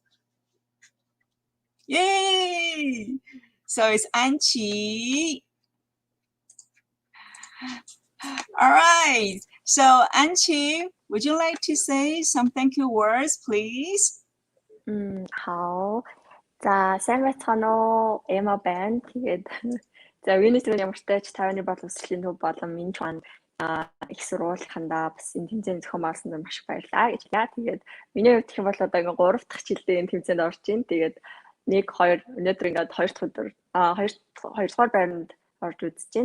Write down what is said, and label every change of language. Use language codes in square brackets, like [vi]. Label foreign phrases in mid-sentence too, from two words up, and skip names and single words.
[en] Yay! So it's Anqi. All right. So Anqi, would you like to say some thank you words, please? [zh] 好. [mn] За, сайн байцгаана уу? Эма байна. Тэгээд за, Венесуэль ямартай ч Тайваны боловсролын төв болон энэ ч их сургуулийнхандаа бас энэ тэмцээний зохион байгуулсанд маш их баярлалаа гэж хэлээ. Тэгээд миний хувьд гэх юм бол одоо ингээ 3 дахь жилдээ энэ тэмцээнд орж ийн. Тэгээд 1 2 өнөөдөр ингээ 2 дахь өдөр 2 дугаар байранд орж үзэж байна.